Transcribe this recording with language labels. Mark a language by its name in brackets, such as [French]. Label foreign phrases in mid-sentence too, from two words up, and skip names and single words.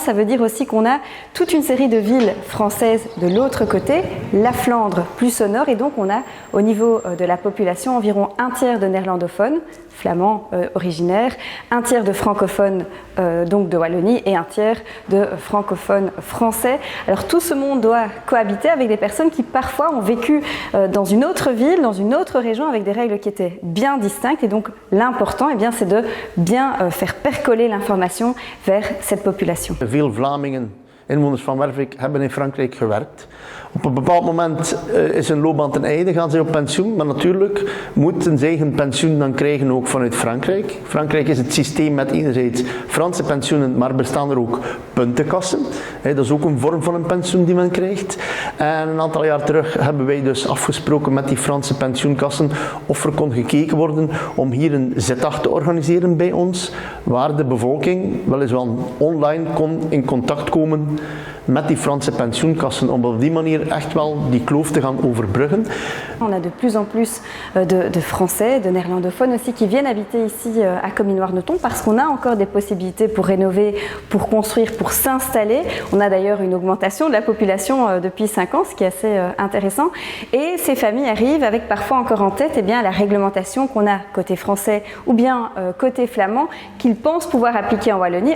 [French] Ça veut dire aussi qu'on a toute une série de villes françaises de l'autre côté, la Flandre plus au nord, et donc on a au niveau de la population environ un tiers de néerlandophones, flamands originaires, un tiers de francophones donc de Wallonie et un tiers de francophones français. Alors tout ce monde doit cohabiter avec des personnes qui parfois ont vécu dans une autre ville, dans une autre région avec des règles qui étaient bien distinctes, et donc l'important c'est de bien faire percoler l'information vers cette population. [Dutch] Veel Vlamingen, inwoners van Wervik, hebben in Frankrijk gewerkt. Op een bepaald moment is hun loopbaan ten einde, gaan zij op pensioen, maar natuurlijk moeten zij hun pensioen dan krijgen ook vanuit Frankrijk. Frankrijk is het systeem met enerzijds Franse pensioenen, maar bestaan er ook puntenkassen. Dat is ook een vorm van een pensioen die men krijgt. En een aantal jaar terug hebben wij dus afgesproken met die Franse pensioenkassen of er kon gekeken worden om hier een zitdag te organiseren bij ons, waar de bevolking weliswaar online kon in contact komen met die Franse pensioenkassen, om op die manier echt wel die kloof te gaan overbruggen. [French] On a de plus en plus de Français, de néerlandophones aussi qui viennent habiter ici à Comines-Warneton parce qu'on a encore des possibilités pour rénover, pour construire, pour s'installer. On a d'ailleurs une augmentation de la population depuis 5 ans, ce qui est assez intéressant. Et ces familles arrivent avec parfois encore en tête la réglementation qu'on a côté français ou bien côté flamand qu'ils pensent pouvoir appliquer en Wallonie.